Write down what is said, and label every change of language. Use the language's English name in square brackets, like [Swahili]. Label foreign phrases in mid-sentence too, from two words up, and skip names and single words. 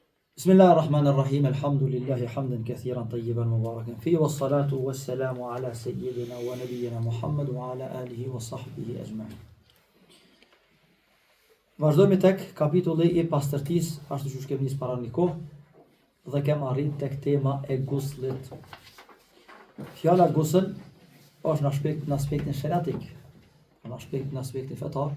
[Arabic] بسم الله الرحمن الرحيم الحمد لله حمدا كثيرا طيبا مباركا فيه والصلاة والسلام على سيدنا ونبينا محمد وعلى آله وصحبه أجمعين. [Albanian] Vazhdojmë tek kapitulli I pastërtisë, ashtu siç kemi nisë para një kohë, dhe kem arrit tek tema e guslit. Fjala gusl është në aspektin shariatik, në aspektin fetar.